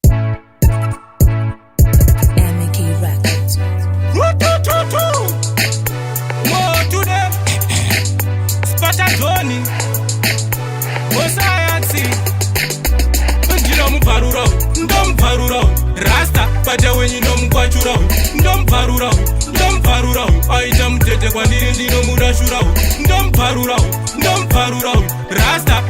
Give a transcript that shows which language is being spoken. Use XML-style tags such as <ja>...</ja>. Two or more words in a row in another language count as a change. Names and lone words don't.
<sn>M K Records. Rutututu.</sn> <en>More to them.</en> <sn>Sparta Johnny. Osayansi. Ndino mubvarura. Ndomubvarura. Rasta. Bata wenyu ndomugwachura. Ndomubvarura. Ndomubvarura. Aita mutete kwandiri, ndinomudashura. Ndomubvarura. Ndomubvarura. Rasta.</sn>